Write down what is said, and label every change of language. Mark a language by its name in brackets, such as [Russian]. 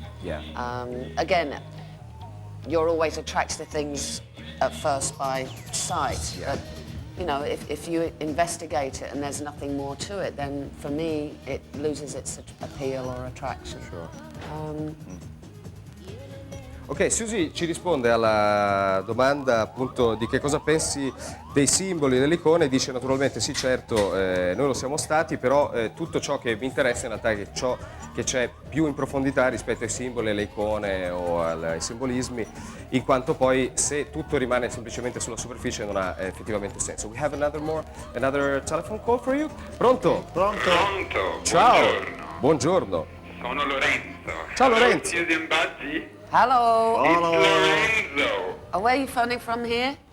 [English] Yeah. Again, you're always attracted to things at first by sight, but you know, if you investigate it and there's nothing more to it, then for me it loses its appeal or attraction. Sure. [Italian] Ok, Siouxsie ci risponde alla domanda appunto di che cosa pensi dei simboli, delle icone, dice naturalmente sì, certo, noi lo siamo stati, però tutto ciò che mi interessa in realtà è ciò che c'è più in profondità rispetto ai simboli, alle icone o ai simbolismi, in quanto poi se tutto rimane semplicemente sulla superficie non ha effettivamente senso. [English] We have another telephone call for you. [Italian] Pronto? Pronto? Pronto? Ciao. Buongiorno. Buongiorno. Sono Lorenzo. Ciao, Lorenzo. [English] Siouxsie and Budgie? Hello. It's Lorenzo Oh, where are you phoning from here?